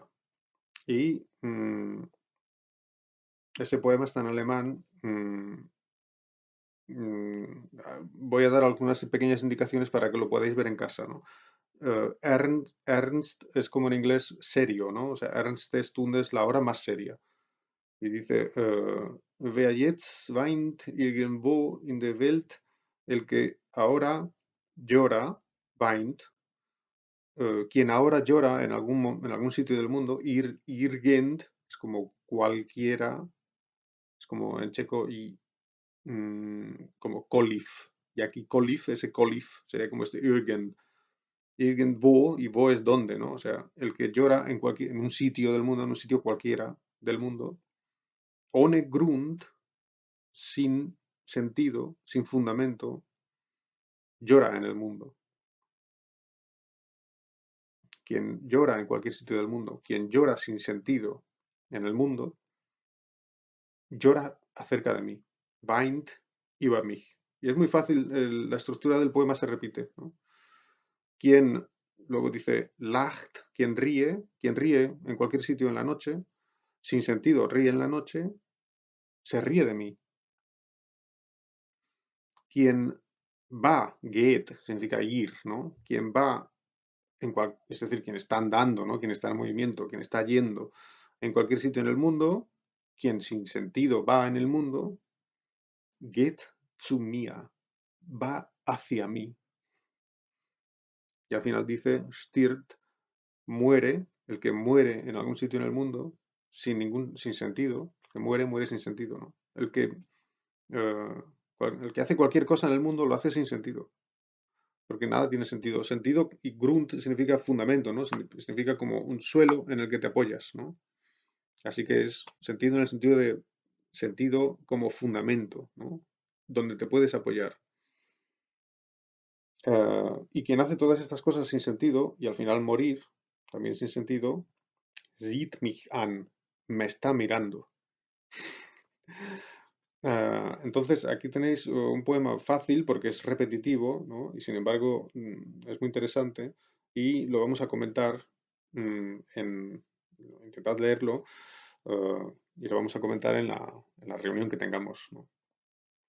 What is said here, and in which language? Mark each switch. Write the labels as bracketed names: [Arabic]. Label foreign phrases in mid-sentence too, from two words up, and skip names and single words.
[Spanish] Y ese poema está en alemán. Voy a dar algunas pequeñas indicaciones para que lo podáis ver en casa, ¿no? Ernst es como en inglés serio, ¿no? O sea, [German] Ernstes Stunde [Spanish] es la hora más seria. Y dice, [German] wer jetzt weint irgendwo in der Welt, [Spanish] el que ahora llora, weint, quien ahora llora en algún sitio del mundo, irgend, es como cualquiera, es como en checo y como kolif. Y aquí kolif, ese kolif, sería como este irgend. Irgendwo, y wo es donde, ¿no? O sea, el que llora en un sitio del mundo, en un sitio cualquiera del mundo, [German] ohne Grund, [Spanish] sin sentido, sin fundamento, llora en el mundo. Quien llora en cualquier sitio del mundo, quien llora sin sentido en el mundo, llora acerca de mí. [German] Weint über mich. [Spanish] Y es muy fácil, la estructura del poema se repite, ¿no? Quien, luego dice, lacht, quien ríe en cualquier sitio en la noche, sin sentido, ríe en la noche, se ríe de mí. Quien va, geht, significa ir, ¿no? Quien va es decir, quien está andando, ¿no? Quien está en movimiento, quien está yendo en cualquier sitio en el mundo, quien sin sentido va en el mundo, [German] geht zu mir, [Spanish] va hacia mí. Y al final dice, stirbt, muere, el que muere en algún sitio en el mundo, sin sentido, el que muere, muere sin sentido, ¿no? Eh, el que hace cualquier cosa en el mundo lo hace sin sentido, porque nada tiene sentido. Sentido y Grund significa fundamento, ¿no? Significa como un suelo en el que te apoyas, ¿no? Así que es sentido en el sentido de sentido como fundamento, ¿no? Donde te puedes apoyar. Y quien hace todas estas cosas sin sentido y al final morir, también sin sentido, [German] sieht mich an, [Spanish] me está mirando. Entonces, aquí tenéis un poema fácil porque es repetitivo, ¿no? Y sin embargo es muy interesante y lo vamos a comentar intentad leerlo y lo vamos a comentar en la reunión que tengamos, ¿no?